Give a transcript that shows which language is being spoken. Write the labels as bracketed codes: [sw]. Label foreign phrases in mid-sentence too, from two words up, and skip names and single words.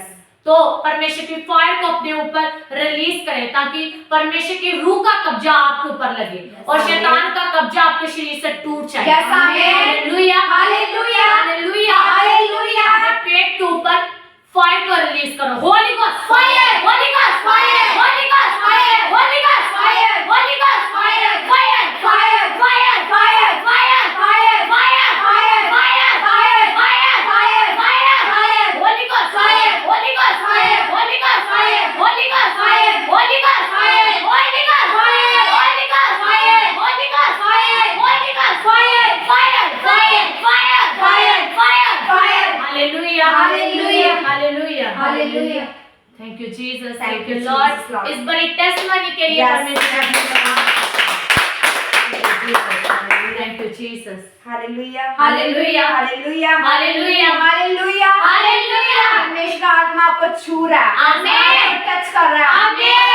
[hi] तो परमेश्वर की फायर को अपने ऊपर रिलीज करें, ताकि परमेश्वर की रूह का कब्जा आपके ऊपर लगे और Amen. शैतान का कब्जा आपके शरीर से टूट जाए। [en] Yes, amen. [hi] हालेलुया। हालेलुया। हालेलुया। हालेलुया। अपने पेट के ऊपर फायर को रिलीज करो। [en] Holy Ghost fire, Holy Ghost fire, Holy Ghost fire, Holy Ghost fire, Holy Ghost fire, fire, fire, fire, fire, fire, fire, fire, fire, fire, fire, fire, fire, fire, fire, Holy Ghost fire, Holy Ghost fire, Holy Ghost fire, Holy Ghost fire, Holy Ghost fire, Holy Ghost fire, Holy Ghost fire, Holy Ghost fire, Holy Ghost fire, fire, fire, fire, fire, fire, fire. [hi] हालेलुया। हालेलुया। हालेलुया। हालेलुया। [en] Thank you Jesus, Thank Thank you you, लॉर्ड। Jesus, Lord. [hi] इस बड़ी टेस्टमनी के लिए Yes. परमेश्वर का धन्यवाद। [en] Thank you Jesus. [hi] हालेलुया। हालेलुया। हालेलुया। हालेलुया। हालेलुया। हालेलुया। परमेश्वर का आत्मा आपको छू रहा है, आमीन। आपको टच कर रहा है, आमीन।